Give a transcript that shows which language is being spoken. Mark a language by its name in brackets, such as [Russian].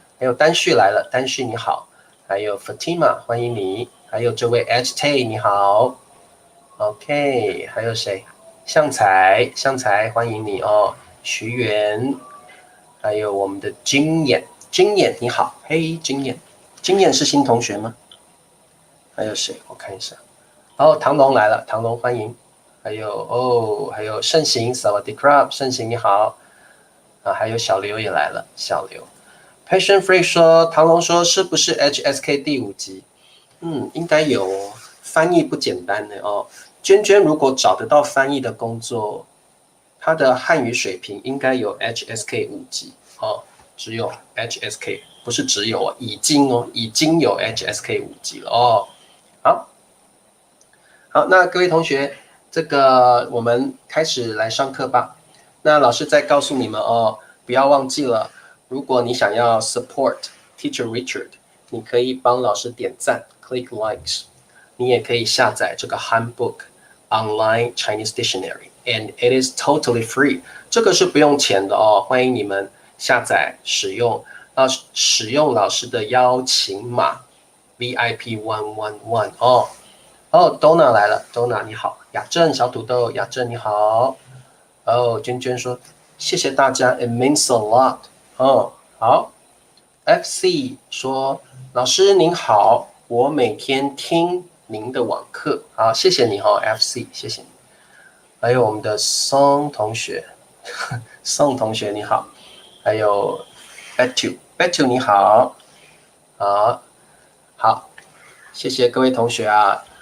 [Chinese] 还有丹旭来了，丹旭你好，还有 Fatima 欢迎你，还有这位 HT 你好 ，OK，还有谁？向才欢迎你哦，徐源。还有我们的金眼你好，嘿，金眼是新同学吗？还有谁？我看一下。哦，唐龙来了，唐龙欢迎。还有盛行 [Thai] s a w a d i k r a b [Chinese] 盛行你好啊，还有小刘也来了，小刘。 Passion Freak 说，唐龙说是不是 HSK 第5集？应该有哦，翻译不简单的哦。娟娟如果找得到翻译的工作，她的汉语水平应该有 HSK 5级哦，只有 HSK，不是只有哦，已经有 HSK 5级了哦。好，那各位同学，这个我们开始来上课吧。那老师再告诉你们哦，不要忘记了，如果你想要 [English] support Teacher Richard， [Chinese] 你可以帮老师点赞 ， [English] click likes。 [Chinese] 你也可以下载这个 Handbook Online Chinese Dictionary， [English] and it is totally free。 [Chinese] 这个是不用钱的哦，欢迎你们下载使用。使用老师的邀请码 VIP111哦。 Donna 来了，Donna 你好，雅正小土豆，雅正你好。娟娟说谢谢大家， [English] it means a lot。 [Chinese] 好，FC 说老师您好，我每天听您的网课，好，谢谢你哈，FC，谢谢你。还有我们的宋同学，宋同学你好，还有 Betu 你好，好，谢谢各位同学啊。